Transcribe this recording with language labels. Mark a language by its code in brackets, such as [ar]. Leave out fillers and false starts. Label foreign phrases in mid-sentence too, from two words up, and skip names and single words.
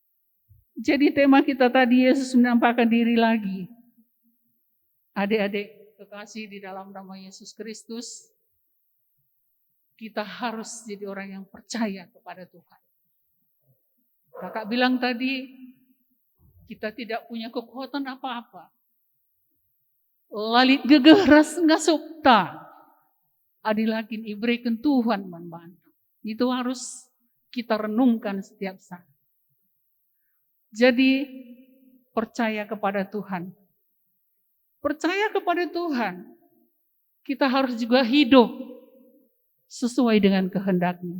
[id] Jadi tema kita tadi, Yesus menampakkan diri lagi. Adik-adik kekasih di dalam nama Yesus Kristus, kita harus jadi orang yang percaya kepada Tuhan. Kakak bilang tadi, kita tidak punya kekuatan apa-apa. [btx] Lalit gegeh ras ngasupta. Adilakin ibrekan Tuhan membantu. [id] Itu harus kita renungkan setiap saat. Jadi percaya kepada Tuhan. Percaya kepada Tuhan. Kita harus juga hidup sesuai dengan kehendak-Nya.